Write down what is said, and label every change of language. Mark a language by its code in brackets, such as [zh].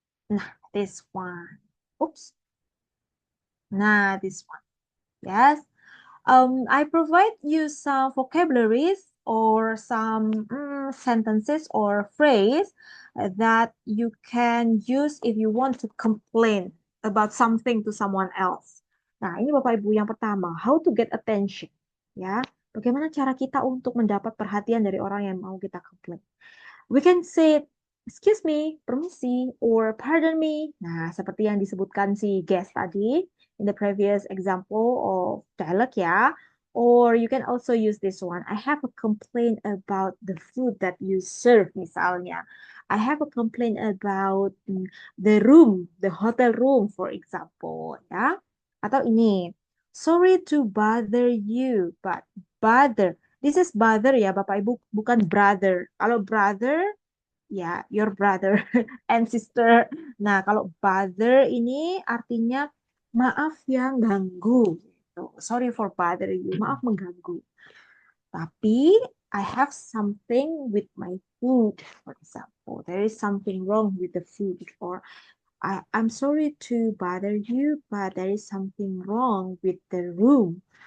[en] Nah, this one. Oops. Nah, this one. Yes. I provide you some vocabularies or some sentences or phrase that you can use if you want to complain about something to someone else. [id] Nah, ini Bapak Ibu yang pertama, [en] how to get attention. [id] Ya, bagaimana cara kita untuk mendapat perhatian dari orang yang mau kita komplain. [en] We can say, excuse me, permisi, or pardon me. [id] Nah, seperti yang disebutkan si guest tadi [en] in the previous example of dialogue [id] ya. [en] Or you can also use this one. I have a complaint about the food that you serve, misalnya. I have a complaint about the room, the hotel room, for example. Ya. Atau ini, sorry to bother you, but bother. This is bother ya, Bapak Ibu, [id] bukan brother. Kalau brother, ya, [en] your brother and sister. [id] Nah, kalau bother ini artinya maaf yang ganggu. Gitu. [en] Sorry for bothering you. [id] Maaf mengganggu. Tapi [en] I have something with my food, for example. There is something wrong with the food. Or I'm sorry to bother you, but there is something wrong with the room.